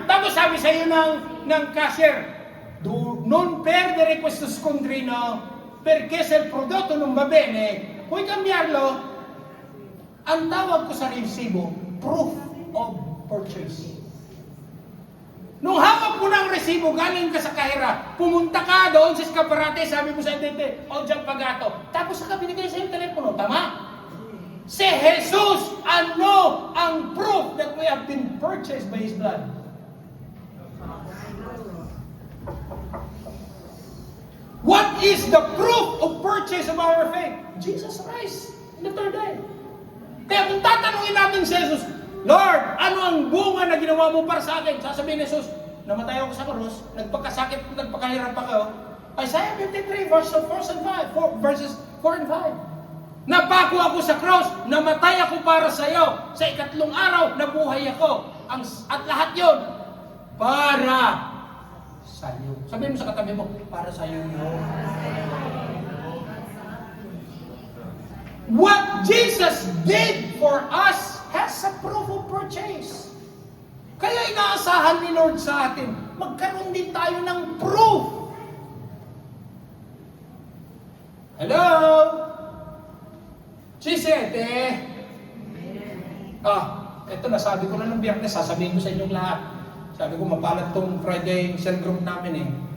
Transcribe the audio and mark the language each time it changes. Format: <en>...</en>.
<tl>Tapos sabi sa'yo ng cashier,</tl> <it>non perdere questo scontrino perché se il prodotto non va bene, puoi cambiarlo?</it> <tl>Ang tawag ko sa resibo,</tl> <en>proof of purchase.</en> <tl>Nung hawak mo ng resibo, galing ka sa kahira, pumunta ka doon sa eskaparate, sabi mo sa entente, o dyan pagato. Tapos saka binigay sa yung telepono, tama? Si Jesus, ano ang</tl> <en>proof that we have been purchased by His blood? What is the proof of purchase of our faith? Jesus Christ in the third day.</en> <tl>Kaya kung tatanungin natin si Jesus, Lord, ano ang bunga na ginawa mo para sa akin? Sasabihin ni Jesus, namatay ako sa krus, nagpagkasakit, nagpakahirap pa kayo.</tl> <en>Isaiah 53 verses 4 and 5.</en> <tl>Napako ako sa cross, namatay ako para sa iyo. Sa ikatlong araw, nabuhay ako. At lahat yon para sa iyo. Sabihin mo sa katabi mo, para sa iyo yun.</tl> <en>What Jesus did for us has a proof of purchase.</en> <tl>Kaya inaasahan ni Lord sa atin, magkaroon din tayo ng proof.</tl> <en>Hello? Si Sete.</en> <tl>Ito nasabi ko na ng Biyernes, sasabihin ko sa inyong lahat. Sabi ko, mapalad tong Friday cell group namin eh.</tl>